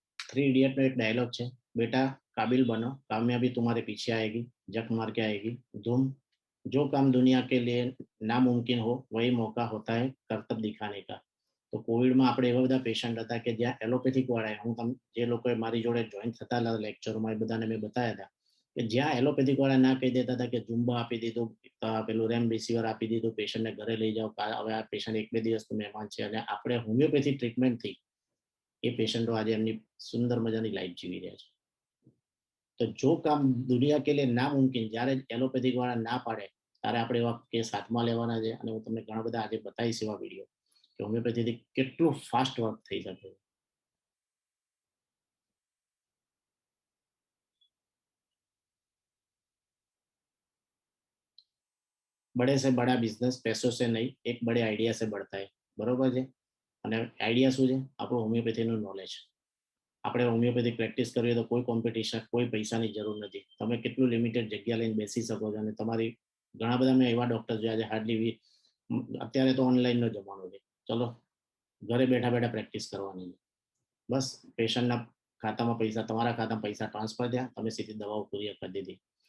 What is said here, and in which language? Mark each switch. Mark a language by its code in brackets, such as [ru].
[hi] 3 idiot में एक dialogue है, बेटा काबिल बनो, कामयाबी तुम्हारे पीछे आएगी, जक मार के आएगी. धूम. जो काम दुनिया के लिए नामुमकिन हो वही मौका होता है कर्तव्य दिखाने का. [gu] તો કોવિડમાં આપણે એવા બધા પેશન્ટ હતા કે જ્યાં એલોપેથિક વાળા, હું તમે જે લોકોએ મારી જોડે જોઈન થતા હતા લેક્ચરમાં, એ બધાને મેં બતાવ્યા હતા કે જ્યાં એલોપેથિક વાળા ના કહી દેતા હતા કે ઝુંબા આપી દીધું, પેલું રેમડેસિવિર આપી દીધું, પેશન્ટને ઘરે લઈ જાઓ, હવે આ પેશન્ટ 1-2 દિવસનું મહેમાન છે, અને આપણે હોમિયોપેથિક ટ્રીટમેન્ટથી એ પેશન્ટો આજે એમની સુંદર મજાની લાઈફ જીવી રહ્યા છે. તો [hi] જો કામ દુનિયા કે લે નામુમકિન, [gu] જ્યારે એલોપેથિક વાળા ના પાડે ત્યારે આપણે એવા કેસ હાથમાં લેવાના છે. અને હું તમને ઘણા બધા આજે બતાવીશ એવા વિડીયો કે હોમિયોપેથીથી કેટલું ફાસ્ટ વર્ક થઈ શકે. [hi] बड़े से बड़ा बिजनेस पैसों से नहीं, एक बड़े आइडिया से बढ़ता है. [gu] બરોબર છે? અને આઈડિયા શું છે? આપણું હોમિયોપેથીનું નોલેજ. આપણે હોમિયોપેથિક પ્રેક્ટિસ કરવી તો કોઈ કોમ્પિટિશન, કોઈ પૈસાની જરૂર નથી. તમે કેટલું લિમિટેડ જગ્યા લઈને બેસી શકો છો અને તમારી ઘણા બધા મેં એવા ડોક્ટર જોયા છે હાર્ડલી, અત્યારે તો ઓનલાઈનનો જમાનો છે, ચલો ઘરે બેઠા બેઠા પ્રેક્ટિસ કરવાની છે, બસ પેશન્ટના ખાતામાં પૈસા, તમારા ખાતામાં પૈસા ટ્રાન્સફર થયા, તમે સીધી દવાઓ કુરિયર કરી દીધી.